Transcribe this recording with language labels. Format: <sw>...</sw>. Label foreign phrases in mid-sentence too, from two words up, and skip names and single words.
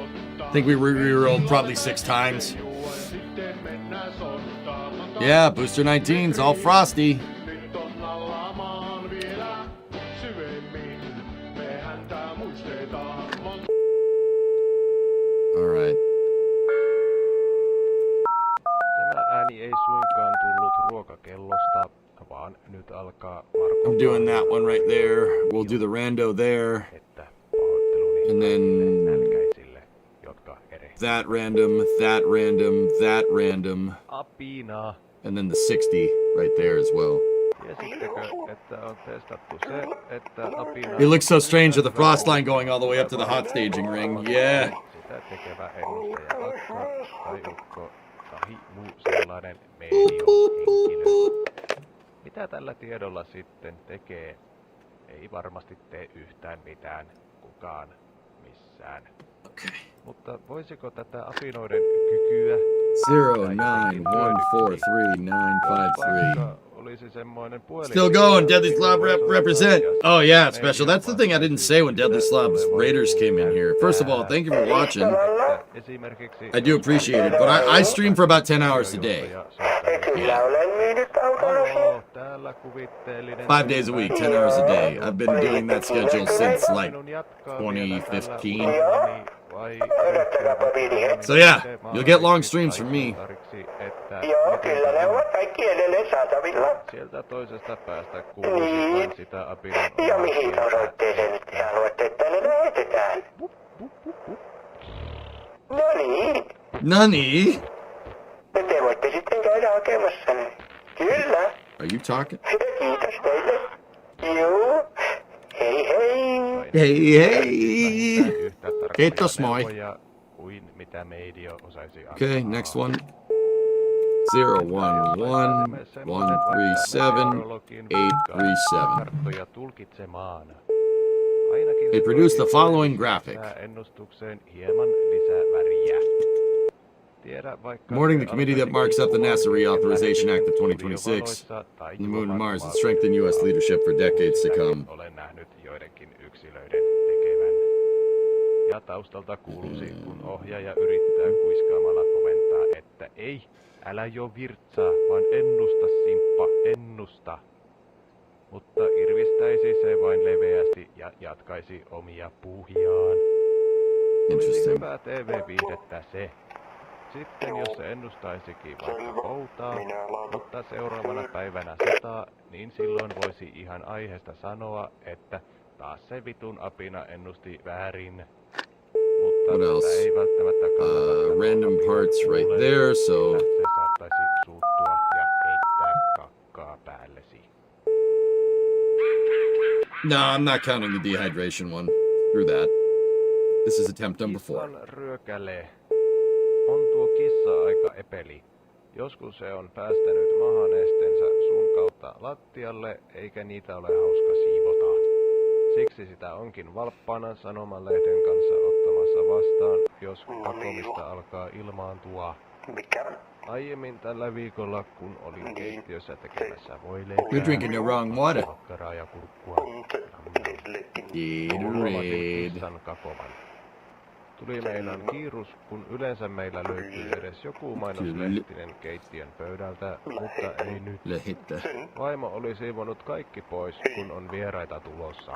<en>I think we re-rolled probably 6 times. Yeah, Booster 19's all frosty. Alright.</en> <fi>Tämä ääni ei suinkaan tullut ruokakellosta, vaan nyt alkaa Marko.</fi> <en>I'm doing that one right there. We'll do the rando there. And then that random, that random, that random.</en> <fi>Apina.</fi> <en>And then the 60 right there as well. It looks so strange with the frost line going all the way up to the hot staging ring. Yeah.</en> <fi>Mitä tällä tiedolla sitten tekee? Ei varmasti tee yhtään mitään. Kukaan missään.</fi> <en>Okay.</en> <fi>Mutta voisiko tätä apinoiden kykyä 091433953 olisi semmoinen puhelin?</fi> <en>Still going, Deadly Slob represent. Oh yeah, special. That's the thing I didn't say when Deadly Slob's Raiders came in here. First of all, thank you for watching. I do appreciate it, but I stream for about 10 hours a day. Yeah. 5 days a week, 10 hours a day. I've been doing that schedule since like 2015. So yeah, you'll get long streams from me.</en> <fi>Sieltä toisesta päästä kuulisi vain sitä apinan Ja mihin osoitteeseen ja haluatte, että ne lähetetään? No niin. Nani? Te voitte sitten käydä hakemassa ne. Kyllä.</fi> <en>Are you talking?</en> <fi>Kiitos teille. Juu. Hei hei. Hei hei. Kiitos moi. Kuin mitä media osaisi antaa.</fi> <en>Okay, next one. 011-137-837.</en> <fi>Karttoja tulkitsemaan.</fi> <en>It produced the following graphic.</en> <fi>Ennustukseen hieman lisää väriä.</fi> <en>Morning, the committee that marks up the NASA Reauthorization Act of 2026, the moon and Mars, and strengthen U.S. leadership for decades to come.</en> <fi>Olen nähnyt joidenkin yksilöiden tekevän. Ja taustalta kuuluisi, kun ohjaaja yrittää kuiskaamalla komentaa, että ei, älä jo virtsaa, vaan ennusta, simppa, ennusta. Mutta irvistäisi se vain leveästi ja jatkaisi omia puuhiaan. Olisi hyvää TV-viihdettä se. Sitten jos se ennustaisikin vaikka poutaa, mutta seuraavana päivänä sataa, niin silloin voisi ihan aiheesta sanoa, että taas se vitun apina ennusti väärin. Mutta tätä ei välttämättä kannata</fi> <en>random parts right there, so...</en> <fi>se saattaisi suuttua ja heittää kakkaa päällesi.</fi> <en>No, I'm not counting the dehydration one. Screw that. This is attempt number 4.</en> <fi>Kissan ryökäle. On tuo kissa aika epeli. Joskus se on päästänyt mahanesteensä sun kautta lattialle, eikä niitä ole hauska siivota. Siksi sitä onkin valppaana sanomalehden kanssa ottamassa vastaan, jos pakomista alkaa ilmaantua. Aiemmin tällä viikolla, kun olin keittiössä tekemässä voileipää,</fi> <en>You're drinking the wrong water.</en> <fi>makkaraa ja kurkkua.</fi> <en>Gatorade.</en> <fi>Kissan kakovan. Tuli meidän kiirus, kun yleensä meillä löytyy edes joku mainoslehtinen keittiön pöydältä, mutta ei nyt. Vaimo oli siivonut kaikki pois, kun on vieraita tulossa.</fi>